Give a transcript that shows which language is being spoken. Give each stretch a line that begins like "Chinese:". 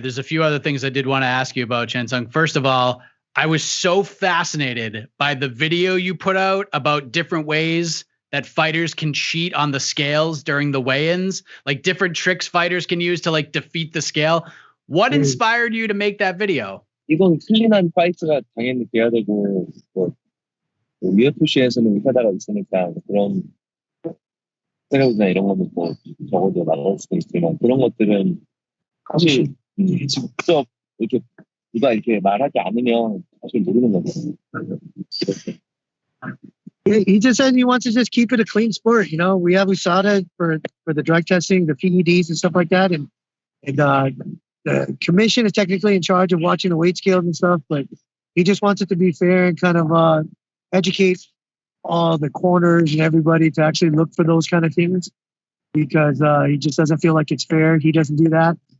English: There's a few other things I did want to ask you about, Chen Sung. First of all, I was so fascinated by the video you put out about different ways that fighters can cheat on the scales during the weigh-ins, like different tricks fighters can use to like defeat the scale. What inspired you to make that video?
Korean: 이건 클린한 파이트가 당연히 돼야 되고, 뭐, UFC에서는 의사다가 있으니까 그런 스테로이드나 이런 거는 뭐 적어도 나올 수도 있지만, 그런 것들은 사실 직접 이렇게 누가 이렇게 말하지 않으면 사실 모르는 거거든요.
English: He just said he wants to just keep it a clean sport. You know, we have USADA for the drug testing, the PEDs and stuff like that, and the commission is technically in charge of watching the weight scales and stuff, but he just wants it to be fair and kind of educate all the corners and everybody to actually look for those kind of things, because he just doesn't feel like it's fair. He doesn't do that.